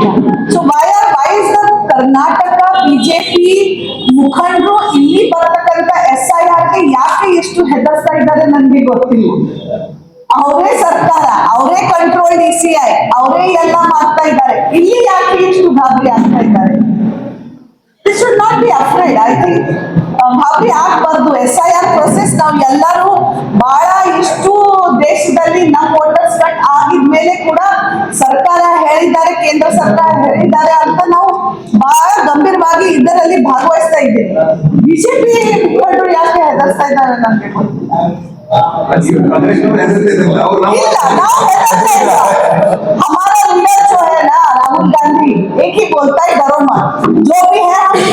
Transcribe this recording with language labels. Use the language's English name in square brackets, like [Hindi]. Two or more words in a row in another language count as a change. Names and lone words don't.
[English] so why is the [Kannada] ಕರ್ನಾಟಕ ಬಿಜೆಪಿ ಮುಖಂಡರು ಇಲ್ಲಿ ಬರ್ತಕ್ಕಂಥ SIR ಗೆ ಯಾಕೆ ಎಷ್ಟು ಹೆದರ್ಸ್ತಾ ಇದ್ದಾರೆ ನನ್ಗೆ ಗೊತ್ತಿಲ್ಲ. ಅವರೇ ಸರ್ಕಾರ, ಅವರೇ ಕಂಟ್ರೋಲ್ DCI, ಅವರೇ ಎಲ್ಲ ಮಾಡ್ತಾ ಇದ್ದಾರೆ, ಇಲ್ಲಿ ಯಾಕೆ ಎಷ್ಟು ಗಾಬರಿ ಆಗ್ತಾ ಇದ್ದಾರೆ. [English] This should not be afraid. I think [Kannada] ಗಾಬರಿ ಆಗ್ಬಾರ್ದು. SIR ಪ್ರೊಸೆಸ್ ನಾವು ಎಲ್ಲರೂ ಬಹಳ ಇಷ್ಟು ದೇಶದಲ್ಲಿ ನಮ್ಮ [English] voters cut [Kannada] ಆಗಿದ್ಮೇಲೆ ಕೂಡ ಸರ್ಕಾರ ಹೇಳಿದ್ದಾರೆ, ಕೇಂದ್ರ ಸರ್ಕಾರ ಹೇಳಿದ್ದಾರೆ ಅಂತ ನಾವು ಬಹಳ ಗಂಭೀರವಾಗಿ ಇದರಲ್ಲಿ ಭಾಗವಹಿಸ್ತಾ ಇದ್ದೀವಿ. ಬಿಜೆಪಿ ಮುಖಂಡರು ಯಾಕೆ ಹೆದರ್ಸ್ತಾ ಇದ್ದಾರೆ ನನ್ಗೆ ಗೊತ್ತಿಲ್ಲ. ಇಲ್ಲ, ನಾವು ಹೆದರ್ತಾ ಇಲ್ಲ. [Hindi] हमारा लीडर जो है ना राहुल गांधी एक ही बोलता है डरो मत, जो भी है